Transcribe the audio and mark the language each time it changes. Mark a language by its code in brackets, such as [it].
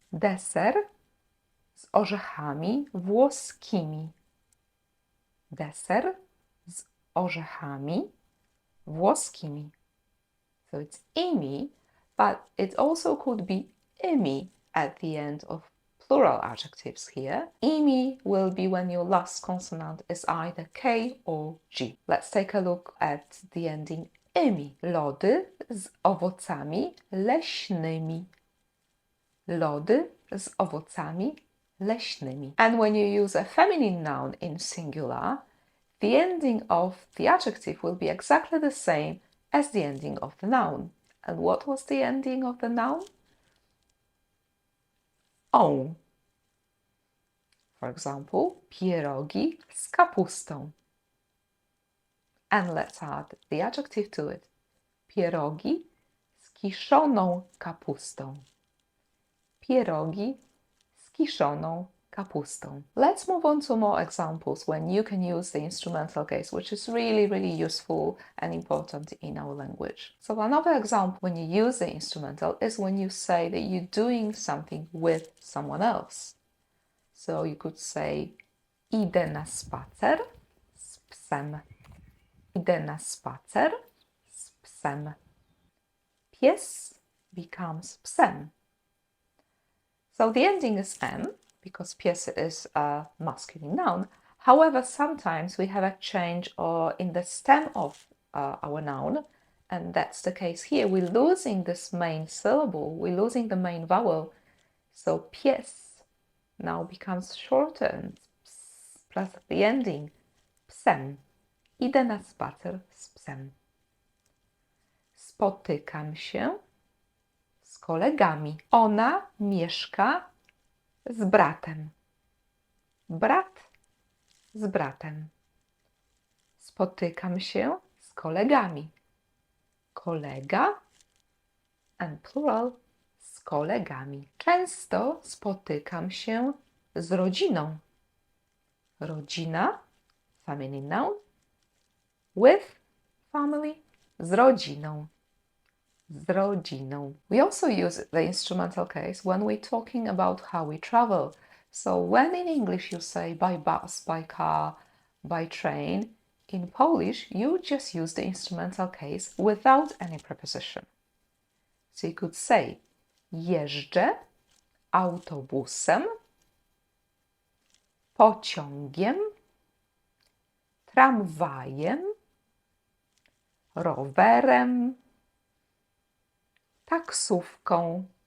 [pl] Deser z orzechami włoskimi. Deser z orzechami włoskimi. [en] So it's imi, but it also could be imi at the end of plural adjectives here. Imi will be when your last consonant is either K or G. Let's take a look at the ending imi. [pl] Lody z owocami leśnymi. Lody z owocami leśnymi. [en] And when you use a feminine noun in singular, the ending of the adjective will be exactly the same as the ending of the noun. And what was the ending of the noun? [pl] On. [en] For example, [pl] pierogi z kapustą. [en] And let's add the adjective to it. [pl] Pierogi z kiszoną kapustą. Pierogi z kiszoną kapustą. [en] Let's move on to more examples when you can use the instrumental case, which is really useful and important in our language. So another example when you use the instrumental is when you say that you're doing something with someone else. So you could say [pl] idę na spacer z psem. Idę na spacer z psem. Pies [en] becomes [pl] psem. [en] So the ending is M, because pies is a masculine noun. However, sometimes we have a change in the stem of our noun, and that's the case here. We're losing this main syllable, we're losing the main vowel. So pies now becomes shortened, ps, plus the ending, psem. [pl] Idę na spacer z psem. Spotykam się z kolegami. Ona mieszka z bratem. Brat z bratem. Spotykam się z kolegami. Kolega [en] and plural [pl] z kolegami. Często spotykam się z rodziną. [en] Rodzina, feminine noun, with family, [pl] z rodziną. Z rodziną. [en] We also use the instrumental case when we're talking about how we travel. So when in English you say by bus, by car, by train, in Polish you just use the instrumental case without any preposition. So you could say [pl] jeżdżę autobusem, pociągiem, tramwajem, rowerem, taksówką.